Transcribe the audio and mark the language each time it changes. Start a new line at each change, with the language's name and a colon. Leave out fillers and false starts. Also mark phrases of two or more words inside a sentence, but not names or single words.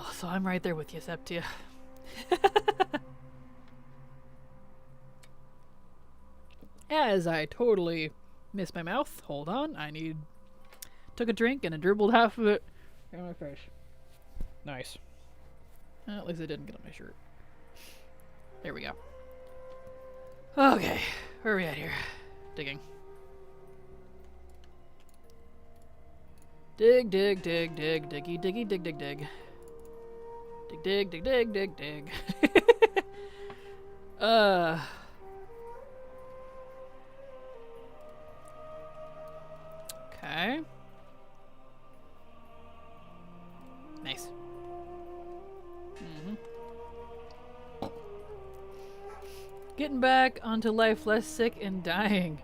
English: So I'm right there with you, Septia. As I totally missed my mouth. Hold on. Took a drink and I dribbled half of it in my face. Nice. Well, at least I didn't get on my shirt. There we go. Okay. Where are we at here? Digging. Dig, dig, dig, dig, diggy, diggy, dig, dig, dig. Dig, dig, dig, dig, dig, dig. Okay. Nice. Getting back onto life less sick and dying.